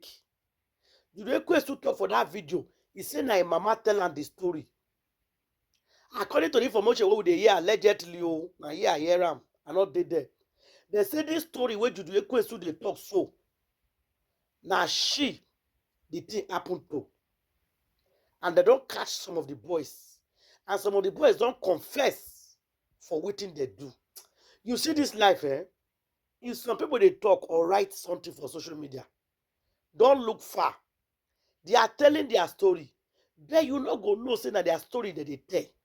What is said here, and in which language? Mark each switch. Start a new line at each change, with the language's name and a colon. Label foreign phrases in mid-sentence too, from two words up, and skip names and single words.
Nigerian Pidgin: Judy Ekwensu talk for that video. He say na him mama tell am the story. According to the information wey we dey hear allegedly, na here I hear am, I not dey there. They say this story where Judy Ekwensu dey talk so. Na she the thing happen to. And they don't catch some of the boys. And some of the boys don't confess for wetin they do. You see this life, if some people they talk or write something for social media, don't look far. They are telling their story. Then you not go know say that their story that they tell.